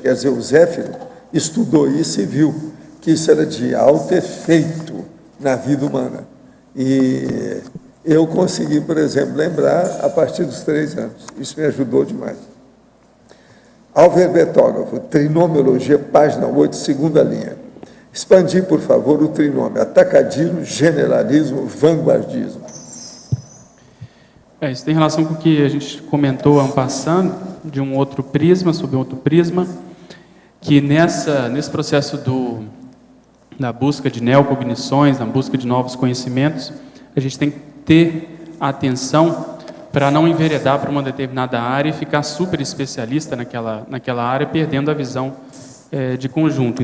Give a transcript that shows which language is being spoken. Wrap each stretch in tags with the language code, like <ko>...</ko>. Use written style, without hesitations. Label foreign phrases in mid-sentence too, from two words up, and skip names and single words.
<pt>Quer dizer, o Zéfiro estudou isso e viu que isso era de alto efeito na vida humana. E eu consegui, por exemplo, lembrar a partir dos 3 anos. Isso me ajudou demais. Álvaro Betógrafo, Trinomiologia, página 8, segunda linha. Expandir, por favor, o trinômio: atacadismo, generalismo, vanguardismo. Isso tem relação com o que a gente comentou ano passado, de um outro prisma, sobre outro prisma, que nesse processo da busca de neocognições, na busca de novos conhecimentos, a gente tem que ter atenção para não enveredar para uma determinada área e ficar super especialista naquela área, perdendo a visão de conjunto.</pt>